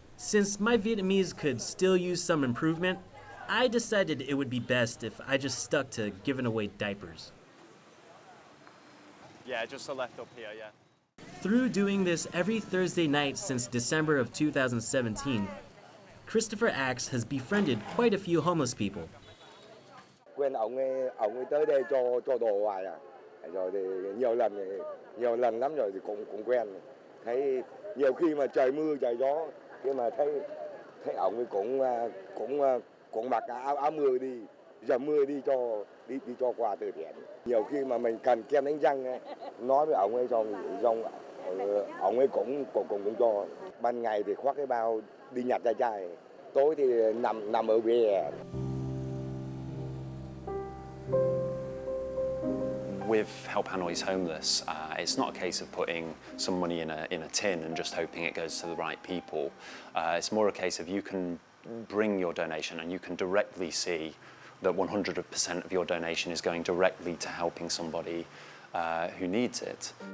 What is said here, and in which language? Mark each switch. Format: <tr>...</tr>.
<en>Since my Vietnamese could still use some improvement, I decided it would be best if I just stuck to giving away diapers. Yeah, just the left up here, yeah. Through doing this every Thursday night since December of 2017, Christopher Axe has befriended quite a few homeless people.</en> <vi>Quen ông ấy tới đây cho đồ hoài à. Rồi thì nhiều lần lắm rồi thì cũng quen. Thấy nhiều khi mà trời mưa trời gió, nhưng mà thấy ông ấy cũng mặc áo mưa đi, dầm mưa đi cho quà từ thiện. Nhiều khi mà mình cần kem đánh răng nói với ông ấy xong ông ấy cũng cho. Ban ngày thì khoác cái bao đi nhặt chai chai, tối thì nằm ở bìa.</vi> <en>With Help Hanoi's Homeless, it's not a case of putting some money in a tin and just hoping it goes to the right people. It's more a case of you can bring your donation and you can directly see that 100% of your donation is going directly to helping somebody who needs it.</en>